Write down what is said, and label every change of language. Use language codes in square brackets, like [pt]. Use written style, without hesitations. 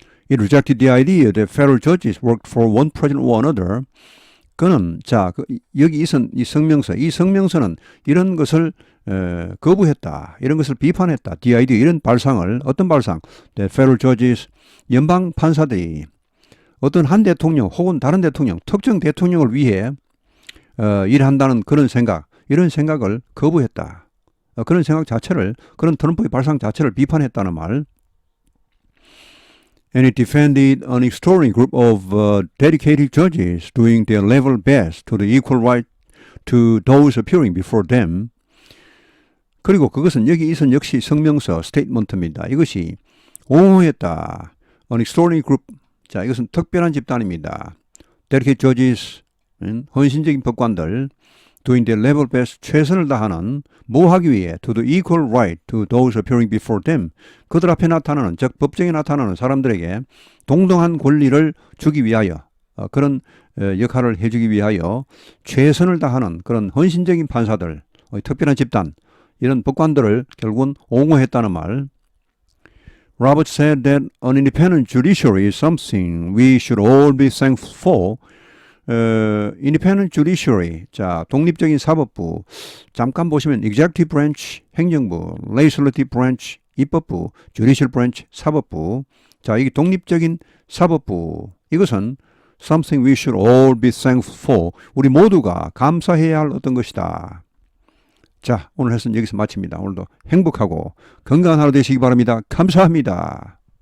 [en] It rejected the idea that federal judges worked for one president or another. [ko] 그는 여기 있은 이 성명서는 이런 것을 거부했다. 이런 것을 비판했다. [en] The idea, [ko] 이런 발상을, 어떤 발상? [en] That federal judges, [ko] 연방 판사들이 어떤 한 대통령 혹은 다른 대통령, 특정 대통령을 위해 일한다는 그런 생각, 이런 생각을 거부했다. 그런 생각 자체를, 그런 트럼프의 발상 자체를 비판했다는 말. [en] And it defended an extraordinary group of dedicated judges doing their level best to the equal right to those appearing before them. [ko] 그리고 그것은 여기 있은 역시 성명서, 스테이트먼트입니다. 이것이 옹호했다. [en] An extraordinary group. [ko] 자, 이것은 특별한 집단입니다. [en] Dedicated judges, [ko] 헌신적인 법관들, [en] doing their level best, [ko] 최선을 다하는, 뭐 하기 위해? [en] To the equal right to those appearing before them. [ko] 그들 앞에 나타나는, 즉 법정에 나타나는 사람들에게 동등한 권리를 주기 위하여, 그런 역할을 해주기 위하여 최선을 다하는 그런 헌신적인 판사들, 특별한 집단, 이런 법관들을 결국은 옹호했다는 말. [en] Roberts said that an independent judiciary is something we should all be thankful for. independent judiciary, [ko] 자, 독립적인 사법부. [en] 잠깐 보시면 executive branch, 행정부, legislative branch, 입법부, judicial branch, 사법부. [ko] 자, 이게 독립적인 사법부. 이것은 [en] something we should all be thankful for. [ko] 우리 모두가 감사해야 할 어떤 것이다. 자, 오늘 레슨 여기서 마칩니다. 오늘도 행복하고 건강한 하루 되시기 바랍니다. 감사합니다.